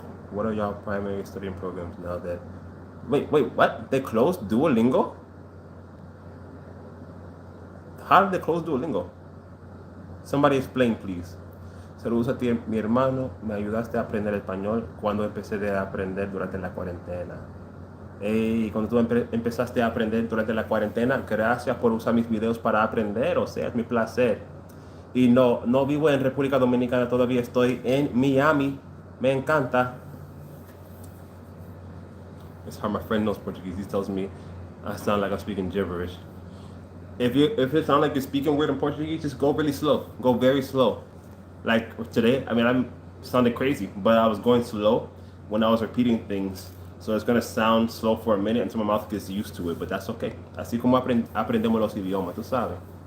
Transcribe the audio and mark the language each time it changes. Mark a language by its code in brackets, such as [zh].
[en] What are y'all primary studying programs now that... Wait, what? They closed Duolingo? How did they close Duolingo? Somebody explain, please. [es] Saludos a ti, mi hermano. Me ayudaste a aprender español cuando empecé a aprender durante la cuarentena. Y cuando tú empezaste a aprender durante la cuarentena, gracias por usar mis videos para aprender. O sea, es mi placer. Y no vivo en República Dominicana todavía. Estoy en Miami. Me encanta. [en] It's how my friend knows Portuguese. He tells me I sound like I'm speaking gibberish. If it sounds like you're speaking weird in Portuguese, just go really slow. Go very slow. Like today, I mean, I'm sounded crazy, but I was going slow when I was repeating things. So it's gonna sound slow for a minute until my mouth gets used to it, but that's okay. [es] Así como aprendemos los idiomas, tú sabes.